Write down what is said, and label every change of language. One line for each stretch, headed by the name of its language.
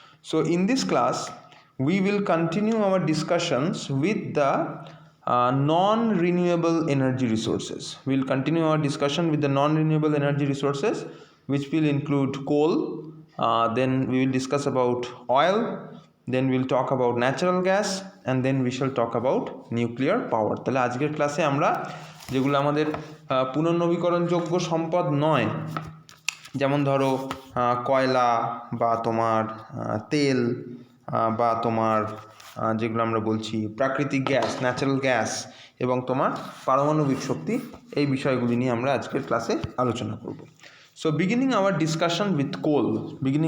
English: So in this class we will continue our discussions with the non-renewable energy resources. We will continue our discussion with the non-renewable energy resources, which will include coal, then we will discuss about oil, then we will talk about natural gas, and then we shall talk about nuclear power.
Bangla: তাহলে আজকের ক্লাসে আমরা যেগুলো আমাদের পুনর্নবীকরণযোগ্য সম্পদ নয়, যেমন ধরো কয়লা বা তোমার তেল বা তোমার যেগুলো আমরা বলছি প্রাকৃতিক গ্যাস, ন্যাচারাল গ্যাস এবং তোমার পারমাণবিক শক্তি, এই বিষয়গুলি নিয়ে আমরা আজকের ক্লাসে আলোচনা করব।
English: So beginning our discussion with coal.